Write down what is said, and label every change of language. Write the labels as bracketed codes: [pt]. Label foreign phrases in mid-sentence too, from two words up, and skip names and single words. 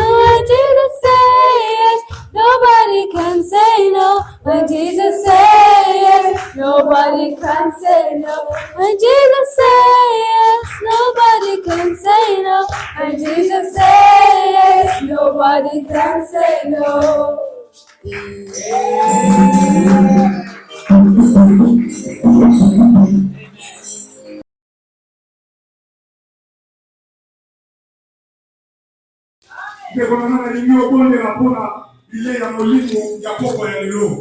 [en] When Jesus says yes, nobody can say no. When Jesus says yes, nobody can say no. When Jesus says yes, nobody can say no. When Jesus says yes, nobody can say no. [ln] Bekolana lingi obondela mpona ile ya molimo ya poko ya lelo.